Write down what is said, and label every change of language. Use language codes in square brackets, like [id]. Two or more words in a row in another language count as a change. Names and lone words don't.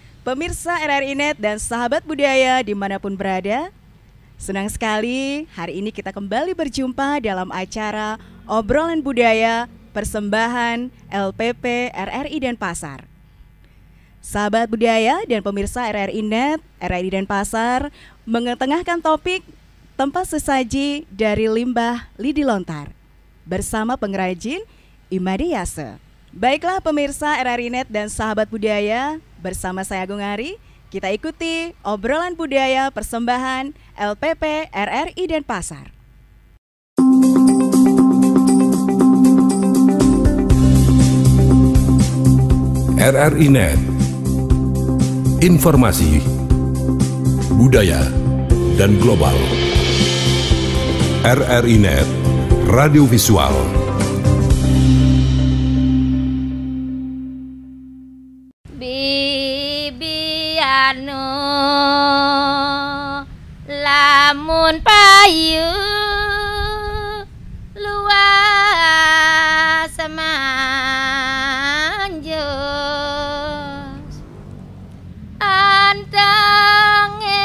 [id] Pemirsa RRI Net dan sahabat budaya dimanapun berada, senang sekali hari ini kita kembali berjumpa dalam acara Obrolan Budaya Persembahan LPP RRI Denpasar. Sahabat budaya dan pemirsa RRI Net, RRI Denpasar mengetengahkan topik tempat sesaji dari limbah lidi lontar bersama pengrajin Imade Yase. Baiklah pemirsa RRI Net dan sahabat budaya, bersama saya Agung Ari, kita ikuti obrolan budaya persembahan LPP RRI Denpasar. RRI Net, informasi, budaya, dan global. RRI Net, radio visual. [ban] Anu lamun payu luas manjos antang